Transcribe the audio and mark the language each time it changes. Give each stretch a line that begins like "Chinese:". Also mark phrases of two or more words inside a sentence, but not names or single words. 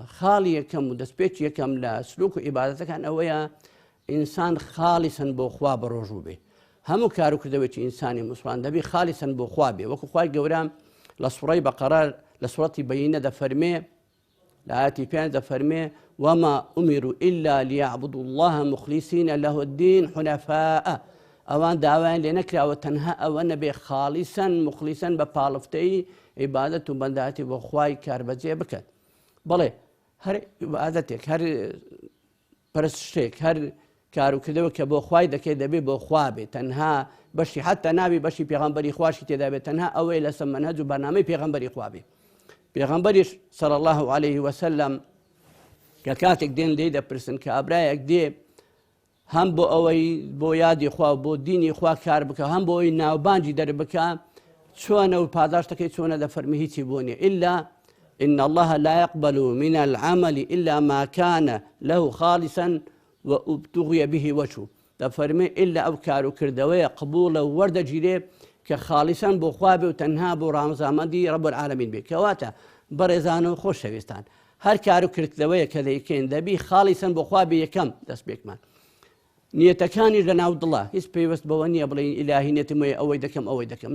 Central Kurdish: خاڵی یەکەم و دەستپێکی یەکەم لە سلوک و عیبادەتەکان ئەوەیە ئینسان خاڵیسەن بۆ خوا بە ڕۆژوو بێ. هەموو کارکردەوەکی ئینسانی مسلمان دەبی خاڵیسەن بۆ خوا بێ. وەکو خوای گەورە لە سوڕەی بەقەرە لە سوڕەتی بەیینە دەفەرمێ، لە ئاەتی 5 دەفەرمێ:
Arabic: وما أمروا إلا ليعبدوا الله مخلصين له الدين حنفاء.
Central Kurdish: ئەوان داوایان لێ نەکراوە تەنها ئەوە نەبێ خاڵیسەن مخلیسەن بە پاڵفتەی عیبادەت و بەنداتی بۆ خوای کاربەجێ بکەن. بەڵێ هەر عیبادەتێک، هەر پەرستشتێک، هەر کارکردەوە کە بۆ خوای دەکەی دەبێ بۆ خوا بێ، تەنها بەشی حتا ناوی بەشی پێغەمبەری خواشی تێدا بێت، تەنها ئەوەی لەسەر مەنهەج و بەرنامەی پێغەمبەری خوا بێ. پێغەمبەریش
Arabic: صلی الله عليه وسلم
Central Kurdish: کە کاتێک دێن لێی دەپرسن کە ئابرایەک دێ هەم بۆ ئەوەی بۆ یادی خوا و بۆ دینی خوا کار بکە، هەم بۆ ئەوەی ناوبانجی دەربکە، چۆنە و پاداشتەکەی چۆنە دەفەرمی هیچی بۆ نییە
Arabic: إلا إن الله لا يقبل من العمل إلا ما كان له خالصا وابتغي به وجهه.
Central Kurdish: دەفەرمێ إلا ئەو کارکردەوەیە قبوڵە و وەردەگیرێ کە خاڵیسەن بۆ خوا بێ و تەنها بۆ ڕامزامەندی
Arabic: ڕەب العالەمین
Central Kurdish: بێ. کەواتە بەڕێزان و خۆشەویستان، هەر کارکردەوەیە کە دەیکەین دەبی خاڵیسەن بۆ خوا بێ. یەکەم دەست پێکمان نیەتەکانی لە ناو دڵە، هیچ پێوەست بەوە نییە بڵێن ئیلاهی نێتم وێ ئەوەی دەکەم ئەوەی دەکەم.